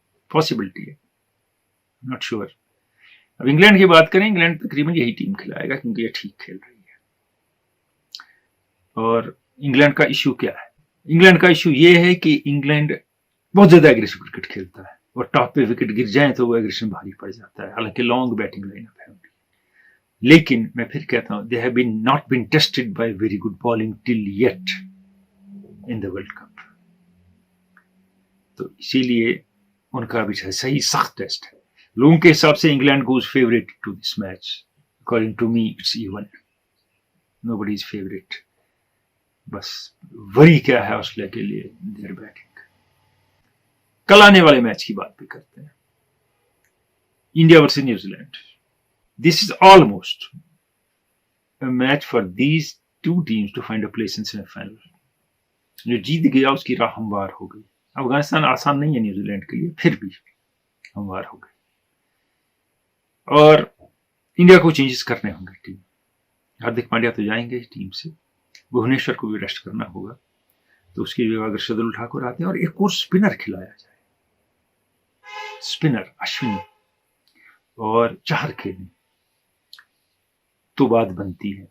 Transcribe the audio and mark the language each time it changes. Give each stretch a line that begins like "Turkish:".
Urdu: Possibility ہے,
English: Not sure.
Urdu: اب England کی بات کریں, انگلینڈ تقریباً یہی ٹیم کھلائے گا کیونکہ یہ ٹھیک کھیل رہی ہے. اور انگلینڈ کا ایشو کیا ہے؟ انگلینڈ کا ایشو یہ ہے کہ انگلینڈ بہت زیادہ ایگریسو کرکٹ کھیلتا ہے, اور ٹاپ پہ وکٹ گر جائیں تو وہ ایگریشن بھاری پڑ جاتا ہے. حالانکہ لانگ بیٹنگ لائن اپ ہے ان کی, لیکن میں پھر کہتا ہوں
English: they have been not been tested by very good bowling till yet in the World Cup.
Urdu: تو اسی لیے ان کا بھی صحیح سخت ٹیسٹ ہے. لوگوں کے حساب سے
English: England goes favorite to this match. According to me it's even. Nobody is favorite.
Urdu: بس وری کیا ہے آسٹریلیا کے لیے,
English: their batting.
Urdu: کل آنے والے میچ کی بات بھی کرتے ہیں, India versus New Zealand.
English: This is almost a match for these two teams to find a place in semi-final.
Urdu: جو جیت گیا اس کی راہ ہموار ہو گئی. افغانستان آسان نہیں ہے نیوزی لینڈ کے لیے, پھر بھی ہموار ہو گئی. اور انڈیا کو چینجز کرنے ہوں گے. ٹیم ہاردک پانڈیا تو جائیں گے ٹیم سے, بھونیشور کو بھی ریسٹ کرنا ہوگا, تو اس کی جگہ اگر شردل ٹھاکر آتے ہیں اور ایک اور اسپنر کھلایا جائے, اسپنر اشونی اور چہر کھیلیں تو بات بنتی ہے.